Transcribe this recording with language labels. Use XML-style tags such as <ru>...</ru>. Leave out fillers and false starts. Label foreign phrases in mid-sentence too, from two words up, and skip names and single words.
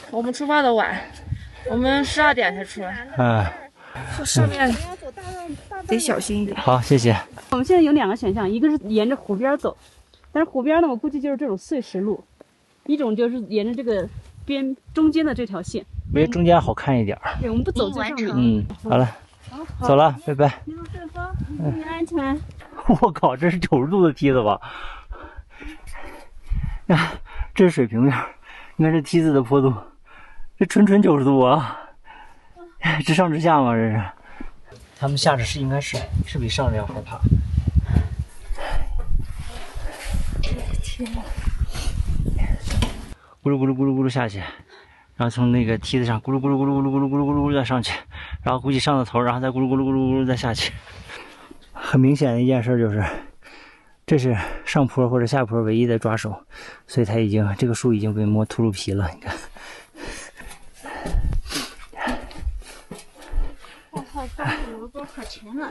<zh>我們出發的晚，我們12點才出來。上面得小心一點。好，謝謝。我們現在有2個選項，一個是沿着湖邊走，但是湖邊呢，我估計就是這種碎石路；一種就是沿着這個邊中間的這條線，我覺得中間好看一點。對，我們不走最上面。好了，走了，拜拜。一路順風，注意安全。我靠，這是90度的梯子吧？呀，這是水平面，你看這梯子的坡度，這纯90度啊！直上直下嘛，這是。他們下着应該是比上着要害怕。天哪！咕噜咕噜咕噜咕噜下去，然後從那個梯子上咕嚕咕嚕咕嚕咕嚕咕嚕咕嚕咕嚕再上去，然後估計上到頭，然後再咕嚕咕嚕咕嚕咕嚕再下去。很明顯的一件事就是，這是上坡或者下坡唯一的抓手，所以它這個樹已經被磨禿魯皮了，你看。我靠，這個多可沉了！</zh>